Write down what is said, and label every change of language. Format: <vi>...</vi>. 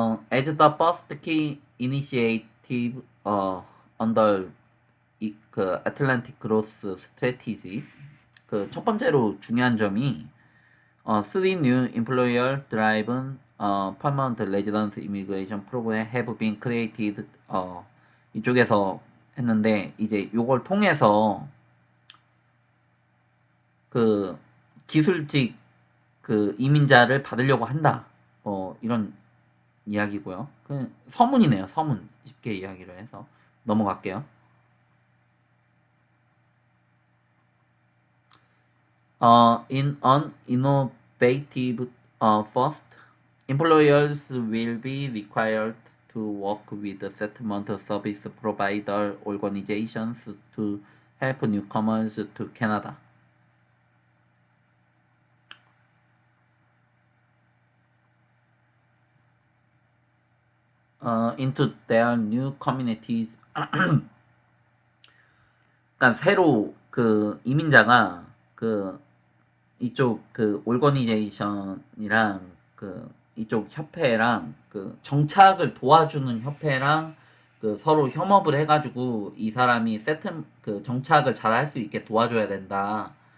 <en>as the first key initiative under 그 Atlantic Growth Strategy</en> <ko>그 첫 번째로 중요한 점이</ko> <en>three new employer driven permanent residence immigration program have been created</en> <ko>이쪽에서 했는데 이제 요걸 통해서 그 기술직 그 이민자를 받으려고 한다. 이런 이야기고요. 그 서문이네요. 서문. 쉽게 이야기를 해서 넘어갈게요.</ko> <en>In an innovative first, employers will be required to work with the settlement service provider organizations to help newcomers to Canada into their new communities.</en> <ko>그러니까 새로 그 이민자가 그 이쪽 그 올거니제이션이랑 그 이쪽 협회랑 그 정착을 도와주는 협회랑 그 서로 협업을 해가지고 이 사람이 세트 그 정착을 잘 할 수 있게 도와줘야 된다.</ko>